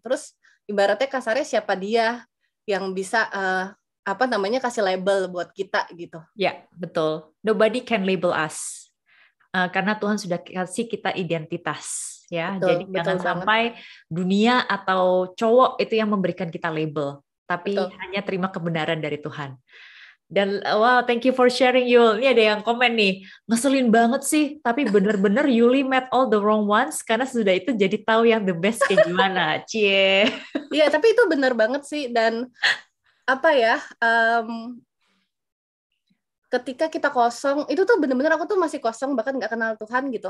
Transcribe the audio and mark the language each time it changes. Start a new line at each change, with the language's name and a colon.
Indonesian: Terus ibaratnya kasarnya siapa dia yang bisa kasih label buat kita gitu. Ya, betul.
English: Nobody can label us.
Indonesian: Karena Tuhan sudah kasih kita identitas, ya. Betul, Jadi jangan sampai dunia atau cowok itu yang memberikan kita label, tapi hanya terima kebenaran dari Tuhan. Dan wow,
English: thank you for sharing,
Indonesian: Yul. Ini ada yang komen nih, ngeselin banget sih, tapi bener-bener
English: Yuli met all the wrong ones,
Indonesian: karena sudah itu jadi tahu yang
English: the best
Indonesian: kayak gimana. Cie. Iya, tapi itu bener banget sih. Dan ketika kita kosong, itu tuh bener-bener aku tuh masih kosong, bahkan nggak kenal Tuhan gitu.